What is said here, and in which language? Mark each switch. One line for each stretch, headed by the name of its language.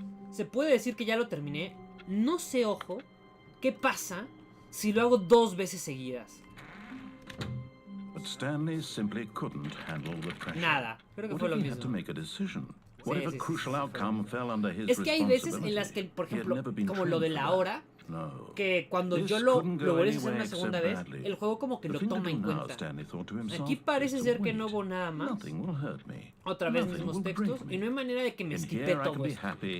Spanish: Se puede decir que ya lo terminé. No sé, ojo, qué pasa si lo hago 2 veces seguidas.
English: But Stanley simply couldn't handle the pressure.
Spanish: Nada, creo que fue lo mismo.
English: What if a crucial outcome fell under his
Spanish: Es que hay veces en las que, por ejemplo, como lo de la hora, que cuando yo lo vuelves a hacer una segunda vez, el juego como que lo toma en cuenta. Aquí parece ser que no hubo nada más. Otra vez mismos textos, y no hay manera de que me esquipe todo esto.